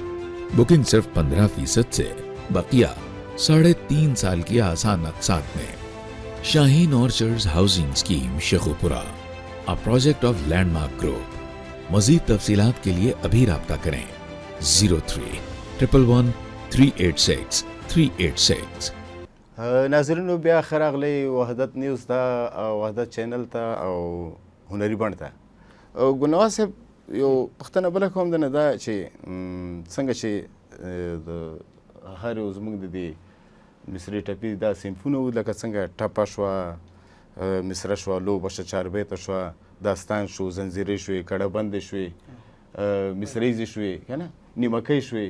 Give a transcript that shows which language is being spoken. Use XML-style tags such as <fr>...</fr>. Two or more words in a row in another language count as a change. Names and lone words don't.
<ur>بکنگ صرف 15% سے، بقیہ 3.5 سال کی آسان اقساط میں. شاہین آرچرڈز ہاؤسنگ سکیم شیخوپورہ,</ur> <en>a project of Landmark Group.</en> <ur>مزید تفصیلات کے لیے ابھی رابطہ کریں 03-111-386-386.</ur> <ps>ناظرینو بیا ښه راغلی وحدت نیوز ته او وحدت چینل ته او هنري بڼ ته. ګلنواز صاحب یو پوښتنه بله کوم دنه دا چې څنګه چې د هر یو زموږ د دې مصري ټپي دا صنفونه وو لکه څنګه ټپه شوه، مصره شوه، لوبه شوه، چاربیته شوه، داستان شو، زنځیرې شوې، کړه بندې شوې، مصریزې شوې، که نه نیمکۍ شوې.</ps>